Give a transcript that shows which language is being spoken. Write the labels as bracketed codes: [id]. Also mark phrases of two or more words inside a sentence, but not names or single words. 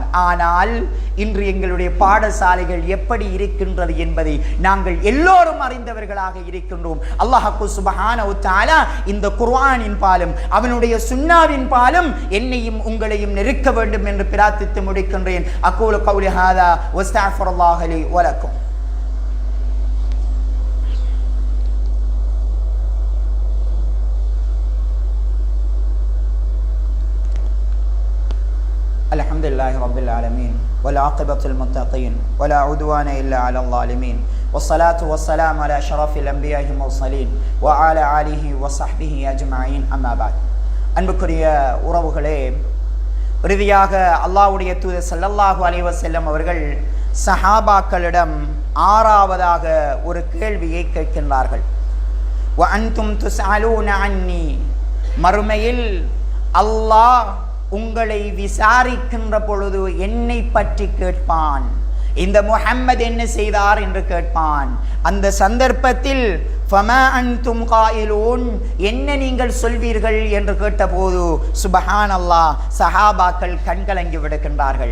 [ta] ஆனால் இன்று எங்களுடைய பாடசாலைகள் எப்படி இருக்கின்றது என்பதை நாங்கள் எல்லோரும் அறிந்தவர்களாக இருக்கின்றோம். [ar] الله سبحانه وتعالى [ta] இந்த குர்ஆனின் பாலும் அவனுடைய சுன்னாவின் பாலும் என்னையும் உங்களையும் நெருக்க வேண்டும் என்று பிரார்த்தித்து முடிக்கின்றேன். [ar] أقول قولي هذا وأستغفر الله لي ولكم. الحمدلله رب العالمين والعاقبة للمتقين ولا عدوان إلا على الظالمين والصلاة والسلام على أشرف الأنبياء والمرسلين وعلى آله وصحبه أجمعين أما بعد. [ta] அன்புக்குரிய உறவுகளே, இறுதியாக அல்லாஹ்வுடைய தூதர் [ar] صلى الله عليه وسلم [ta] அவர்கள் சஹாபாக்களிடம் ஆறாவதாக ஒரு கேள்வியை கேட்கின்றார்கள். [ar] وأنتم تسألون عني, [ta] மறுமையில் அல்லாஹ் உங்களை விசாரிக்கின்ற பொழுது என்னை பற்றி கேட்பான். இந்த முஹம்மது என்ன செய்தார் என்று கேட்பான். அந்த சந்தர்ப்பத்தில் [ar] فما أنتم قائلون, [ta] என்ன நீங்கள் சொல்வீர்கள் என்று கேட்டபோது சுப்ஹானல்லாஹ், சஹாபாக்கள் கண்கலங்கி விடுகின்றார்கள்.